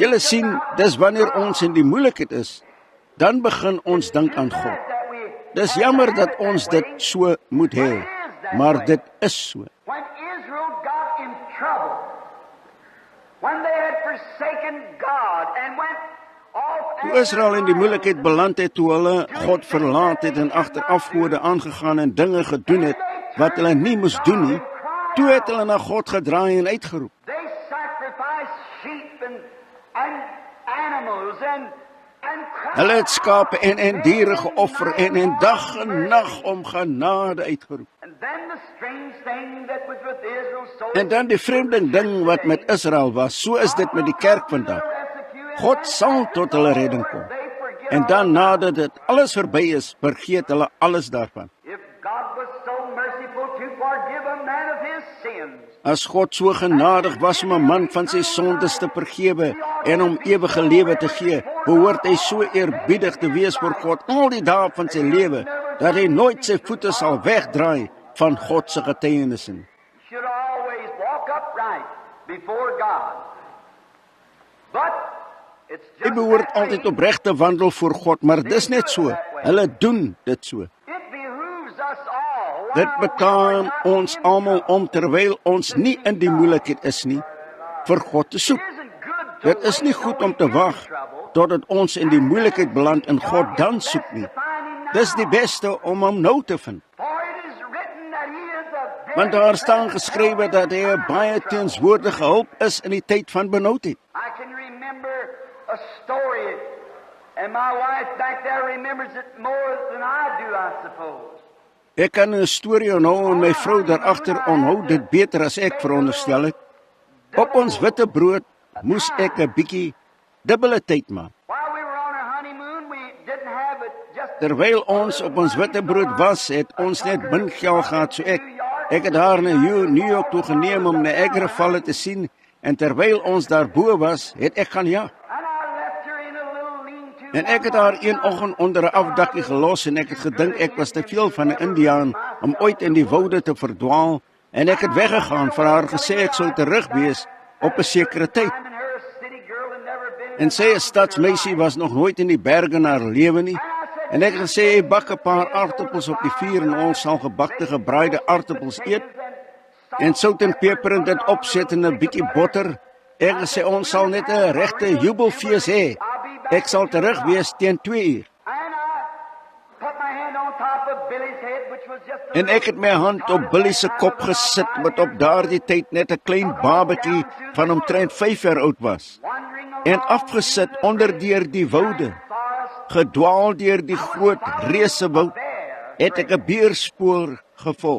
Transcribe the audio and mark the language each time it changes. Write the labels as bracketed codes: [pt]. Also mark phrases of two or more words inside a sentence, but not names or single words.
[af] Julle sien, [en] about [af] dis wanneer ons in die moeilikheid is, dan begin ons dink aan God. [en] that we [af] Dis jammer dat ons dit so moet hê, maar dit is so. [en] When Israel got in trouble, when they had forsaken God and went off [af] Toe Israel in die moeilikheid beland het, toe hulle God verlaat het en agter afgode aangegaan en dinge gedoen het wat hulle nie moes doen nie, toe het hulle na God gedraai en uitgeroep. [en] they sacrificed sheep and animals and [af] Hulle het skape en diere geoffer en dag en nag om genade uitgeroep. [en] And then the strange thing that was with Israel, so [af] En dan die vreemde ding wat met Israel was, so is dit met die kerk vandag. God sal tot hulle redding kom. En dan nadat dit alles verby is, vergeet hulle alles daarvan. [en] If God was so merciful to forgive a man of his sins, [af] As God so genadig was om 'n man van sy sondes te vergewe en hom ewige lewe te gee, behoort hy so eerbiedig te wees voor God al die dae van sy lewe, dat hy nooit sy voete sal wegdraai van God se getuienisse. [en] should always walk upright before God. But it's [af] Hy [en] just [af] behoort [en] that [af] altyd [en] way. [af] opreg te wandel voor God, maar dis net so. Hulle doen dit so. [en] It behooves us all. [af] Dit betaam ons almal om terwyl ons nie in die moeilikheid is nie, vir God te soek. [en] It isn't good to [af] Dit is nie [en] wait [af] goed [en] till [af] om te [en] we get in [af] wag [en] trouble. [af] totdat ons in die moeilikheid beland en God dan soek nie. Dis die beste om hom nou te vind. [en] For it is written that he is a very [af] Want daar staan geskrywe dat hy 'n baie teenswoordige hulp is in die tyd van benoudheid. [en] I can remember a story, and my wife back there remembers it more than I do, I suppose. [af] Ek kan 'n storie onthou en my vrou daar agter onthou dit beter as ek veronderstel het. Op ons witte brood moes ek 'n bietjie dubbele tyd maak. [en] While we were on our honeymoon, we didn't have it just [af] Terwyl ons op ons witte brood was, het ons net min geld gehad, so ek het haar na New York toe geneem om Niagara Valle te sien, en terwyl ons daarbo was, het ek gaan jag. [en] and I left her in a little lean-to. [af] En ek het haar een oggend onder 'n afdakkie gelos en ek het gedink ek was te veel van 'n Indiaan om ooit in die woude te verdwaal, en ek het weggegaan, vir haar gesê ek sou terug wees op 'n sekere tyd. [en] And her a city girl had never been in [af] En sy 'n stadsmeisie was nog nooit in die berge in haar lewe nie. En ek het gesê, jy bak 'n paar aartappels op die vuur en ons sal gebakte gebraaide aartappels eet. En sout en peper en dit opset en 'n bietjie botter. Ek het gesê, ons sal net 'n regte jubelfees hê. Ek sal terug wees teen 2 uur. [en] And I put my hand on top of Billy's head, which was just a [af] En ek het my hand op Billy se kop gesit, wat op daardie tyd net 'n klein babatjie van omtrent 5 jaar oud was. [en] wandering along [af] En afgesit onder deur die woude, gedwaal deur die groot resewoud, het ek 'n beerspoor gevolg.